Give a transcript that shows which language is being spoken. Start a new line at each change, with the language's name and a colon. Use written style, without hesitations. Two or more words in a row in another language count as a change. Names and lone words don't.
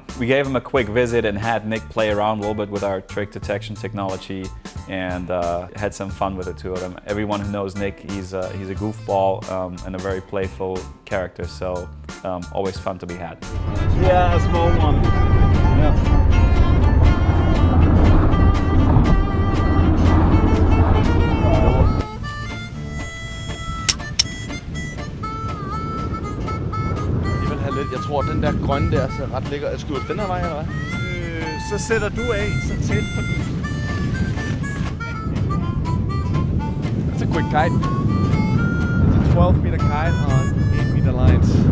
English: We gave him a quick visit and had Nick play around a little bit with our trick detection technology, and had some fun with the two of them. Everyone who knows Nick, he's a goofball and a very playful character, so always fun to be had. Yeah, a small one. Yeah.
Danish: Jeg tror, den der grønne der ser ret lækker. Jeg skyder den her vej, eller hvad? Så sætter du af så tæt på den.
English: It's a quick kite. It's a 12-meter kite on 8-meter lines.